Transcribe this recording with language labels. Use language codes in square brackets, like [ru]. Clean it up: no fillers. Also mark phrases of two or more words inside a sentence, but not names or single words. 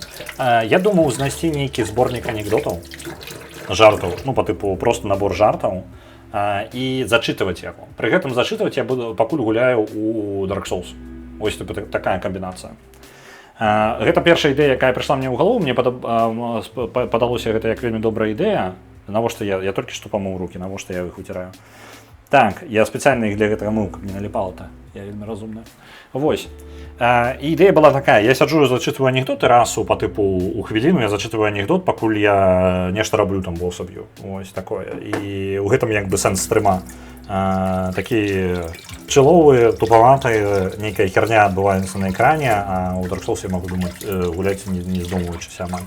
[be] Я думаў знайсці нейкі зборнік анекдотаў, жартаў, ну па тыпу просто набор жартаў, і зачытваць яго. Пры гэтым зачытваць я пакуль гуляю у Dark Souls. Вось такая камбінацыя. Гэта першая ідэя, якая прыйшла мне ў галову, мне падалося гэта як вельмі добрая ідэя. Навошта я толькі што памыў рукі, навошта я іх выціраю. Так, я [ru] специально их [be] для гэтага мыў, каб не наліпала-то. Я вельмі разумная. Вось. Ідэя была такая. Я сяджу і зачытваю анекдоты раз па тыпу у хвіліну, я зачытваю анекдот, пакуль я нешта раблю, там босса б'ю. Вось такое. І ў гэтым як бы сэнс стрыма. Такія чыловыя, тупаватыя, нейкая херня адбываецца на экране, а ў Dark Souls я магу думаць, гуляць не здумваючыся амаль.